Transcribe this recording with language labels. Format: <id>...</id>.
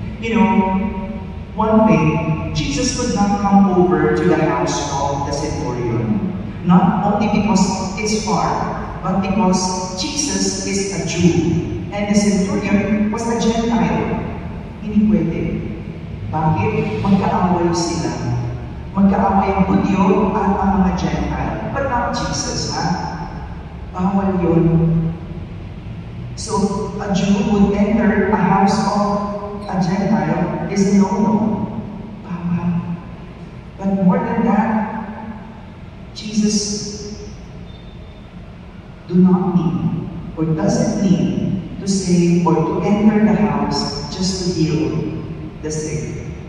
<en>You know, one thing, Jesus could not come over to the house of the centurion. Not only because it's far, but because Jesus is a Jew. And the centurion was a Gentile.</en> <tl>Hindi pwede. Bakit? Magkaaway sila. Magkaaway ang Hudyo at ang mga Gentile.</tl> <en>But not Jesus, ha?</en> <tl>Bawal yun.</tl> <en>So, a Jew would enter a house of a Gentile is no-no. Bawal. But more than that, Jesus do not need or doesn't need to say or to enter the house just to heal the sick.</en>